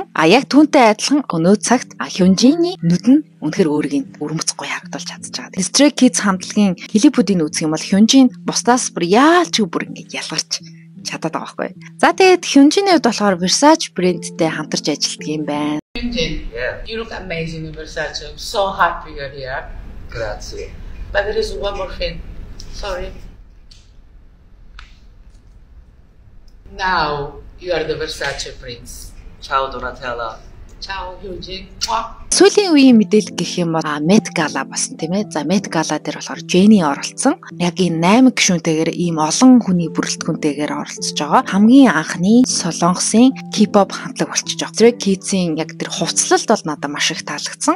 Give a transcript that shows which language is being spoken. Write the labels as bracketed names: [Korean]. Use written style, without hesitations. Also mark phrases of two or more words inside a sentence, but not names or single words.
[Mongolian] Яг түүнтэй адилхан өнөө цагт Hyunjin-ийн нүд нь үнэхээр өөрийг өрмөц гоё харагдуулж чадчих байгаа. Stray Kids хамтлагийн клипүүдийг үзэх юм бол Hyunjin бусдаас бүр яалч бүр ингэ ялгарч чадаад байгаа байхгүй. За тэгээд Hyunjin-ийн хувьд болохоор Versace брэндтэй хамтарч ажилладаг юм байна. [English] Hyunjin, yeah. You look amazing in Versace. I'm so happy you're here. Grazie. But there is one more thing. Sorry. Now you are the Versace prince. Ciao Donatella. Ciao Hyunjin. [Mongolian] Сүүлийн үеийн мэдээлэл гэх юм бол [English] Met Gala [Mongolian] басан тийм ээ. За [English] Met Gala [Mongolian] дээр болохоор Jennie оролцсон. Яг энэ 8 гишүүнтэйгээр ийм олон хүний бүрэлдэхүүнтэйгээр оролцож байгаа. Хамгийн анхны солонгосын K-pop хамтлаг болчихж байгаа. Stray Kids-ийн яг тэр хувцлалт бол надад маш их таалагдсан.